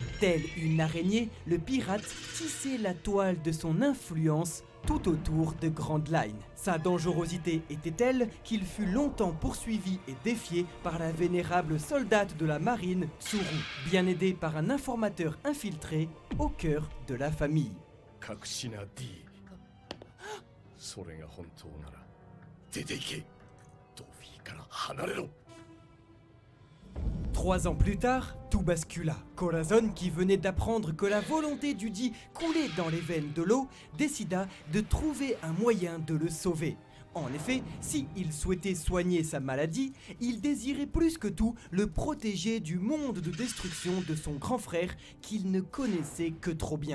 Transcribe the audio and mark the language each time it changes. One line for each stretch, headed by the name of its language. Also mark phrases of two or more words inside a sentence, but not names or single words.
French: Tel une araignée, le pirate tissait la toile de son influence tout autour de Grand Line. Sa dangerosité était telle qu'il fut longtemps poursuivi et défié par la vénérable soldate de la marine, Tsuru, bien aidé par un informateur infiltré au cœur de la famille.
Japanese: それが本当なら出て行けドフィーから離れろ
French: 3 ans plus tard, tout bascula. Corazon, qui venait d'apprendre que la volonté du dit coulait dans les veines de Lo, décida de trouver un moyen de le sauver. En effet, si il souhaitait soigner sa maladie, il désirait plus que tout le protéger du monde de destruction de son grand frère qu'il ne connaissait que trop bien.